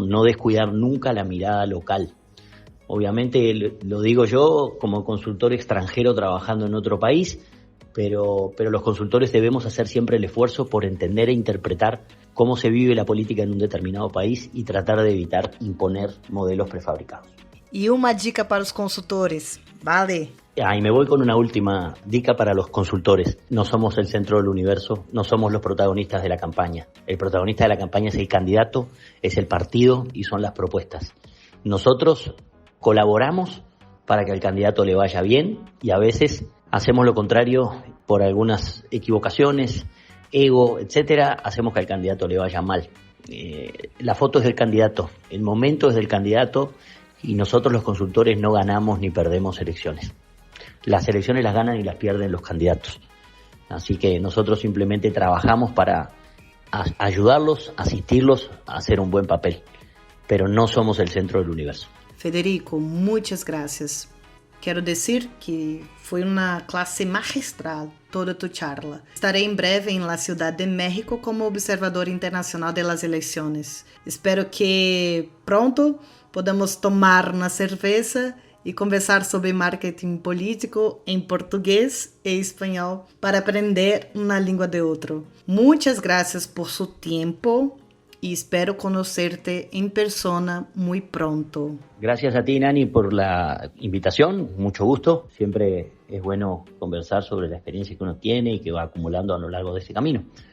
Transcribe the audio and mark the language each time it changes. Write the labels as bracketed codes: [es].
[es] No descuidar nunca la mirada local. Obviamente lo digo yo como consultor extranjero trabajando en otro país, pero los consultores debemos hacer siempre el esfuerzo por entender e interpretar cómo se vive la política en un determinado país y tratar de evitar imponer modelos prefabricados. [pt] E uma dica para os consultores, vale? [es] Y me voy con una última dica para los consultores. No somos el centro del universo, no somos los protagonistas de la campaña. El protagonista de la campaña es el candidato, es el partido y son las propuestas. Nosotros colaboramos para que al candidato le vaya bien y a veces hacemos lo contrario por algunas equivocaciones, ego, etcétera, hacemos que al candidato le vaya mal. La foto es del candidato, el momento es del candidato y nosotros los consultores no ganamos ni perdemos elecciones. Las elecciones las ganan y las pierden los candidatos. Así que nosotros simplemente trabajamos para ayudarlos, asistirlos a hacer un buen papel, pero no somos el centro del universo. Federico, muchas gracias. [pt] Quero dizer que foi uma classe magistral [es] toda tu charla. [pt] Estarei em breve em [es] la Ciudad de México como observador internacional de las [pt] eleições. [es] Espero que pronto podamos tomar [pt] uma cerveja e conversar sobre marketing político em português e espanhol para aprender uma língua de outro. [es] Muchas gracias por su tiempo y espero conocerte en persona muy pronto. Gracias a ti, Nani, por la invitación. Mucho gusto. Siempre es bueno conversar sobre la experiencia que uno tiene y que va acumulando a lo largo de este camino.